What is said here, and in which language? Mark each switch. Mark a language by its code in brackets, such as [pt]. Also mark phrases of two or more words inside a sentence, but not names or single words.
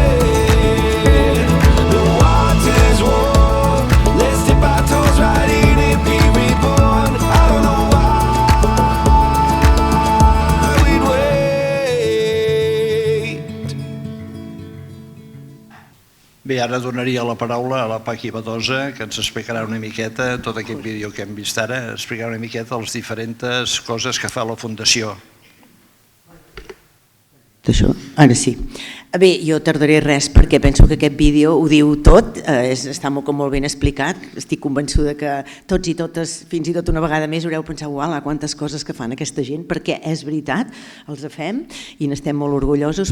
[en] The water's warm, let's dip our toes right in and be reborn. I don't know why we'd wait. [ca] Bé, ara donaria la paraula a la Paqui Badosa, que ens explicarà una miqueta tot aquest vídeo que hem vist ara, explicarà una miqueta les diferents coses que fa la Fundació. Això, ara sí. Bé, jo tardaré res perquè penso que aquest vídeo ho diu tot, està molt ben explicat, estic convençuda que tots i totes, fins i tot una vegada més, haureu pensat, uala, quantes coses que fan aquesta gent, perquè és veritat, els fem i n'estem molt orgullosos.